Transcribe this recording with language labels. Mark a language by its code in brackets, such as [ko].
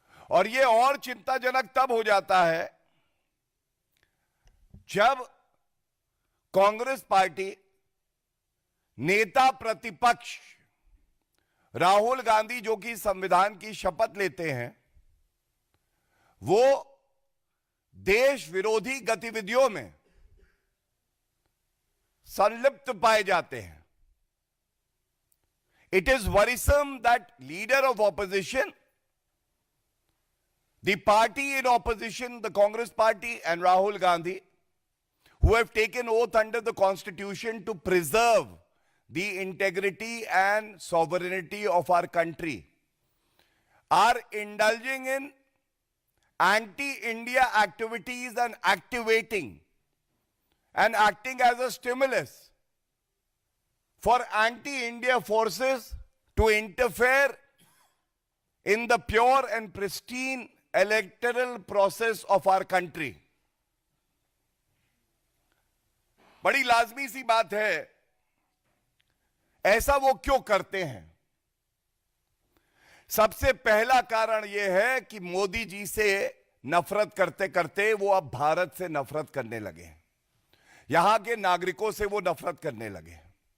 [hi] और यह और चिंताजनक तब हो जाता है जब कांग्रेस पार्टी नेता प्रतिपक्ष राहुल गांधी, जो कि संविधान की शपथ लेते हैं, वो देश विरोधी गतिविधियों में संलिप्त पाए जाते हैं। [en] It is worrisome that leader of opposition, the party in opposition, the Congress party and Rahul Gandhi, who have taken oath under the Constitution to preserve the integrity and sovereignty of our country, are indulging in anti-India activities and activating and acting as a stimulus for anti-India forces to interfere in the pure and pristine electoral process of our country. [hi] बड़ी लाजमी सी बात है, ऐसा वो क्यों करते हैं। सबसे पहला कारण यह है कि मोदी जी से नफरत करते करते वो अब भारत से नफरत करने लगे हैं, यहां के नागरिकों से वो नफरत करने लगे हैं।